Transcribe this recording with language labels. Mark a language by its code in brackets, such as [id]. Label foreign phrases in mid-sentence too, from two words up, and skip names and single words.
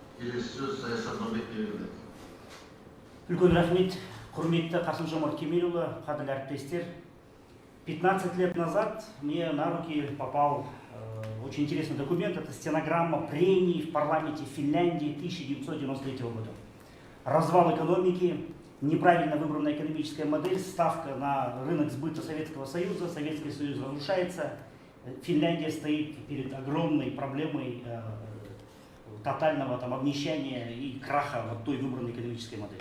[kk] келесі сөз Саясат Нұрбекке беріледі. Үлкен рахмет, құрметті Қасым-Жомарт Кемелұлы, қадірлі әріптестер. [ru] 15 лет назад мне на руки попал очень интересный документ. Это стенограмма прений в парламенте Финляндии 1993 года. Развал экономики, неправильно выбранная экономическая модель, ставка на рынок сбыта Советского Союза, Советский Союз разрушается, Финляндия стоит перед огромной проблемой тотального обнищания и краха той выбранной экономической модели.